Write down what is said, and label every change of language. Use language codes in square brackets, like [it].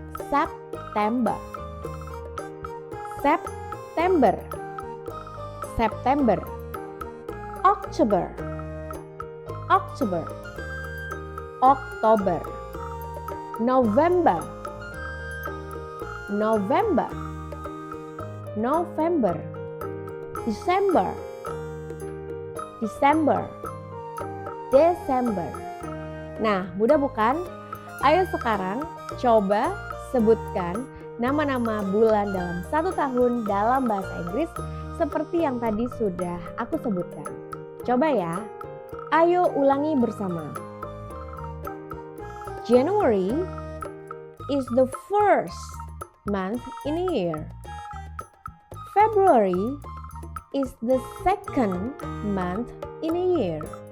[en] September, September, September, October, October, October, November, November, November, December, December, December. [id] Nah, mudah bukan? Ayo sekarang coba sebutkan nama-nama bulan dalam satu tahun dalam bahasa Inggris seperti yang tadi sudah aku sebutkan. Coba ya, ayo ulangi bersama. [en] January is the first month in a year. February is the second month in a year.